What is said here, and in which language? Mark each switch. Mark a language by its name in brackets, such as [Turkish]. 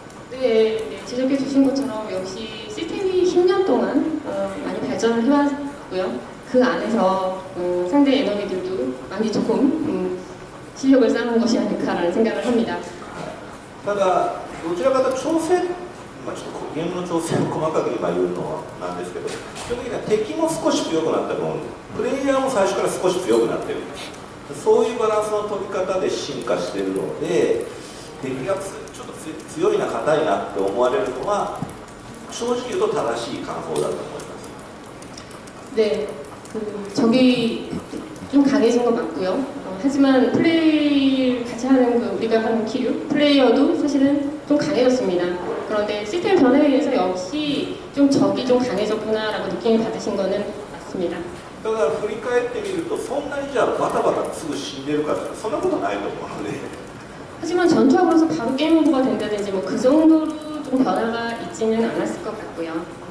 [Korean] 네, 지적해 주신 것처럼 역시 시스템이 10년 동안 많이 발전을 해왔고요. 그 안에서 상대 에너미들도 많이 조금 실력을 쌓은 것이 아닐까라는 생각을 합니다. [Japanese] ただどちらかというと調整、ちょっとゲームの調整を細かく今言うのはなんですけど、基本的には敵も少し強くなった分、プレイヤーも最初から少し強くなっている、そういうバランスの取り方で進化しているので、敵がちょっと強いな硬いなって思われるのは正直言うと正しい感想だと思います。 [Korean] 네, 적이 좀 강해진 것 맞고요. 하지만 플레이 같이 하는 우리가 하는 키류 플레이어도 사실은 좀 강해졌습니다. 그런데 시스템 변화에 의해서 역시 좀 적이 좀 강해졌구나라고 느낌을 받으신 거는 맞습니다. [Japanese] だから振り返ってみるとそんなにじゃあバタバタすぐ死んでるかってそんなことないと思うので。 [Korean] 하지만 전투하고 나서 바로 게임 오버가 된다든지 뭐 그 정도로 좀 변화가 있지는 않았을 것 같고요.